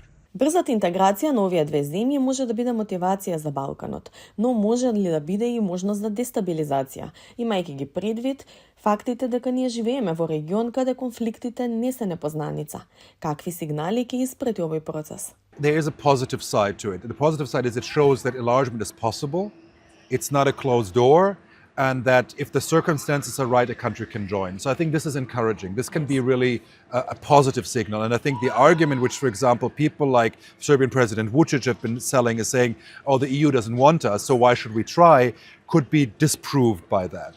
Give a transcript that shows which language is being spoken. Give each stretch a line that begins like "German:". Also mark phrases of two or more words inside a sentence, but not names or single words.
Macedonian: Брзата интеграција на овие две земји може да биде мотивација за Балканот, но може ли да биде и можност за дестабилизација, имајќи ги предвид фактите дека ние живееме во регион каде конфликтите не се непознаница. Какви сигнали ќе испрати овој процес?
English: There is a positive side to it. The positive side is it shows that enlargement is possible. It's not a closed door, and that if the circumstances are right, a country can join. So I think this is encouraging. This can be really a positive signal. And I think the argument which, for example, people like Serbian President Vučić have been selling is saying, oh, the EU doesn't want us, so why should we try, could be disproved by that.